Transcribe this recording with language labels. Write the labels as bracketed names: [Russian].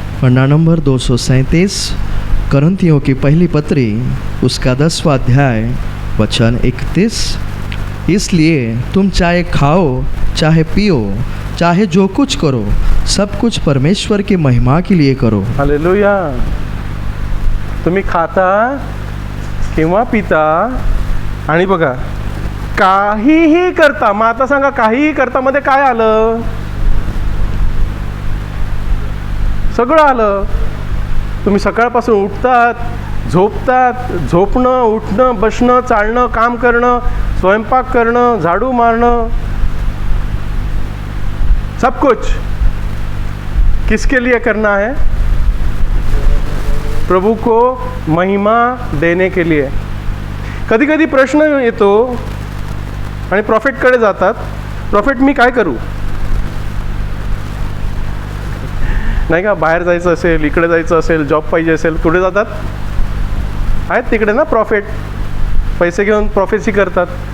[Hindi] पन्ना number 237, करंथियों की पहली पत्री उसका 10वां अध्याय वचन 31. इसलिए तुम चाहे खाओ, चाहे पियो, चाहे जो कुछ करो, सब कुछ परमेश्वर की महिमा के लिए करो. हालेलुया. [Marathi] तुम्ही खाता किंवा पिता आणि बघा काहीही करता. मग आता सांगा, काहीही करता मध्ये काय आलं? सगळं आलं. तुम्ही सकाळपासून उठतात, झोपतात, झोपणं, उठणं, बसणं, चालणं, काम करणं, स्वयंपाक करणं, झाडू मारणं, [Hindi] सब कुछ किसके लिए करना है? प्रभु को महिमा देने के लिए. [Marathi] कधी कधी प्रश्न येतो आणि प्रॉफिटकडे जातात, प्रॉफिट मी काय करू? नाही का, बाहेर जायचं असेल, इकडे जायचं असेल, जॉब पाहिजे असेल, कुठे जातात? आहेत तिकडे ना प्रॉफिट, पैसे घेऊन प्रॉफेसी करतात.